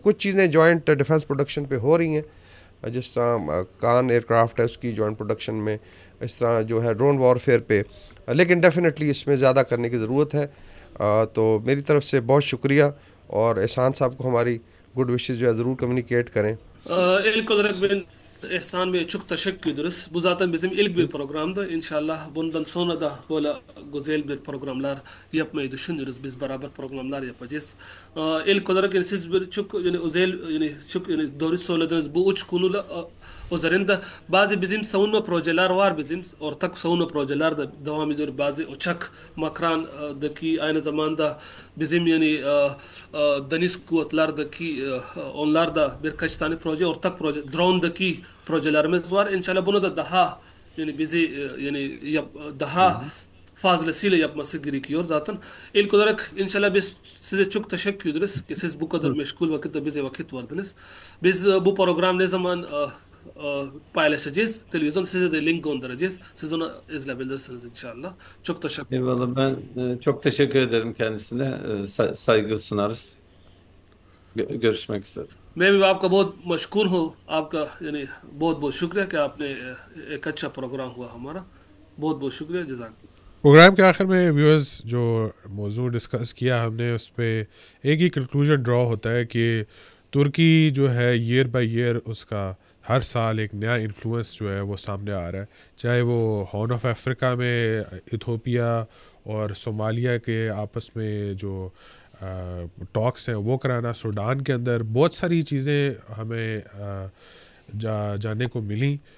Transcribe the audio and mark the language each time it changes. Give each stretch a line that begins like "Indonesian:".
Urdu: کچھ چیزیں joint defence production پہ ہو رہی ہیں، جس طرح کان ایئر کرافٹ ہے اس کی جوائنٹ پروڈکشن میں، اس طرح جو ہے ڈرون وارفیئر پہ، لیکن ڈیفینیٹلی اس میں زیادہ کرنے کی ضرورت ہے. تو میری طرف سے بہت شکریہ، اور احسان صاحب کو ہماری گڈ وشز جو ہے ضرور کمیونیکیٹ کریں.
Turkish: İlk olarak ben Ehsan Bey'e çok teşekkür ederiz. Bu zaten bizim ilk bir programdı. İnşallah bundan sonra da böyle güzel bir programlar yapmayı düşünüyoruz. Biz beraber programlar yapacağız. İlk olarak yani siz bir çok yani özel yani çok yani doğru söylediniz. Bu üç konuyla üzerinde bazı bizim savunma projeler var, bizim ortak savunma projeler de devam ediyor. Bazı uçak Makran'daki aynı zamanda bizim yani deniz kuvvetlerdeki onlar da birkaç tane proje, ortak proje, drone'daki projelerimiz var. İnşallah bunu da daha yani bizi yani daha fazlasıyla yapması gerekiyor zaten. İlk olarak inşallah biz size çok teşekkür ederiz ki siz bu kadar meşgul vakitte bize vakit verdiniz. Biz bu program ne zaman paylaşacağız televizyon, size de link göndereceğiz. Siz onu izleyebilirsiniz inşallah. Çok teşekkür ederim. Eyvallah, ben çok teşekkür ederim kendisine. Saygı sunarız. Görüşmek üzere.
Urdu: میں بھی آپ کا بہت مشکور ہوں. آپ کا یعنی بہت بہت شکریہ کہ آپ نے ایک اچھا پروگرام ہوا ہمارا. بہت بہت شکریہ. جزاک اللہ. پروگرام کے آخر میں ویورز جو موضوع ڈسکس کیا ہم نے اس پہ ایک ہی کنکلوژن ڈرا ہوتا ہے کہ ترکی جو ہے ایئر بائی ایئر اس کا ہر سال ایک نیا انفلوئنس جو ہے وہ سامنے آ رہا ہے، چاہے وہ ہارن آف افریقہ میں ایتھوپیا اور صومالیہ کے آپس میں جو ٹاکس ہیں وہ کرانا، سوڈان کے اندر بہت ساری چیزیں ہمیں جاننے کو ملیں.